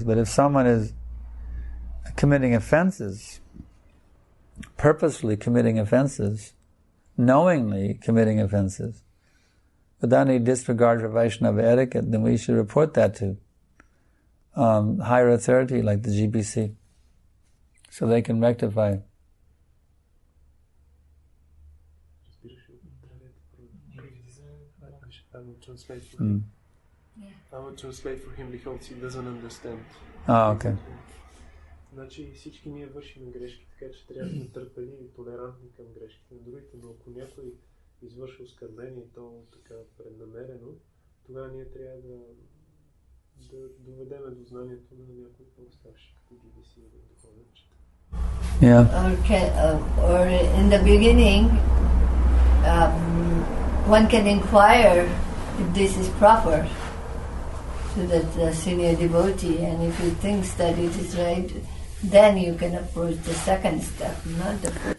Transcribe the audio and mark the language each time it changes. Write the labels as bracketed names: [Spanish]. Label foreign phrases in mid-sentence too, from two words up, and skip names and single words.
[English] But if someone is committing offenses, purposefully committing offenses, knowingly committing offenses, without any disregard for Vaishnava etiquette, then we should report that to higher authority like the GBC, so they can rectify. I will translate for him because he doesn't understand. Oh, okay. [Bulgarian] Значи всички ние вършим грешки, така че трябва да сме търпеливи и толерантни към грешките на другите, но ако някой извърши оскърбление и то така преднамерено, тогава ние трябва да доведеме до знанието на някой по-старши, като GBC или духовен учител. [English] Yeah. Okay, or in the beginning, one can inquire if this is proper to the senior devotee, and if he thinks that it is right, then you can approach the second step, not the first.